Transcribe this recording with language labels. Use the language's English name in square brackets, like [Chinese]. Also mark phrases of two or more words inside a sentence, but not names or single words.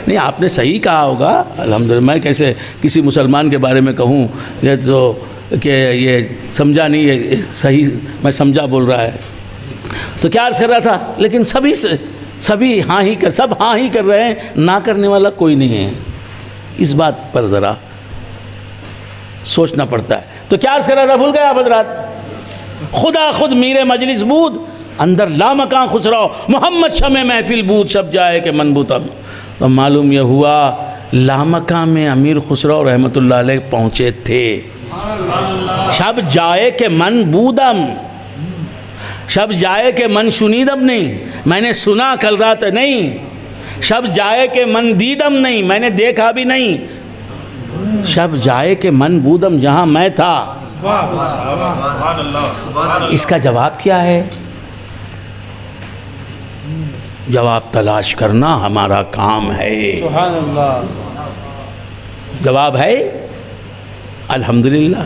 [Urdu] نہیں، آپ نے صحیح کہا ہوگا الحمدللہ. میں کیسے کسی مسلمان کے بارے میں کہوں یہ تو کہ یہ سمجھا نہیں، یہ صحیح میں سمجھا بول رہا ہے. تو کیا عرض کر رہا تھا، لیکن سبھی ہاں ہی کر رہے ہیں، نہ کرنے والا کوئی نہیں ہے. اس بات پر ذرا سوچنا پڑتا ہے. تو کیا عرض کر رہا تھا، بھول گئے آپ حضرات؟ [Persian] خدا خود میرے مجلس بود، اندر لامکاں خسرو، محمد شمع محفل بود، شب جائے کہ من بودم. [Urdu] تو معلوم یہ ہوا لامکاں میں امیر خسرو [Arabic] رحمۃ اللہ علیہ [Urdu] پہنچے تھے. [Persian] شب جائے کہ من بودم، شب جائے کہ من شنیدم [Urdu] نہیں، میں نے سنا کل رات نہیں. [Persian] شب جائے کہ من دیدم [Urdu] نہیں، میں نے دیکھا بھی نہیں. [Persian] شب جائے کہ من بودم، [Urdu] جہاں میں تھا. اس کا جواب کیا ہے؟ جواب تلاش کرنا ہمارا کام ہے. سبحان اللہ. جواب ہے الحمدللہ.